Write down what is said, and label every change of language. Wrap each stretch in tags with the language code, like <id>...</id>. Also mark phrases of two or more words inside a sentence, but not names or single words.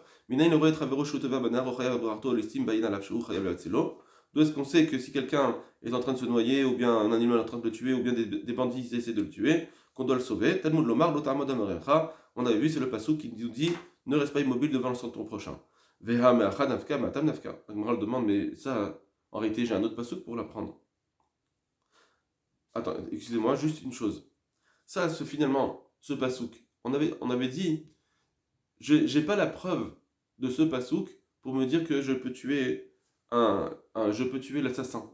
<fr>D'où est-ce qu'on sait que si quelqu'un est en train de se noyer, ou bien un animal est en train de le tuer, ou bien des bandits essaient de le tuer, qu'on doit le sauver?</fr> <he>תלמוד לומר,</he> <fr>on avait vu, c'est le pasuk qui nous dit ne reste pas immobile devant le sang de ton prochain.</fr> <arc>והא מהכא נפקא מהתם נפקא.</arc> <fr>La Gemara demande, mais ça, en réalité, j'ai un autre pasuk pour l'apprendre. Attends, excusez-moi, juste une chose. Ça, finalement, ce pasuk, on avait dit, j'ai pas la preuve de ce pasouk pour me dire que je peux tuer l'assassin.</fr>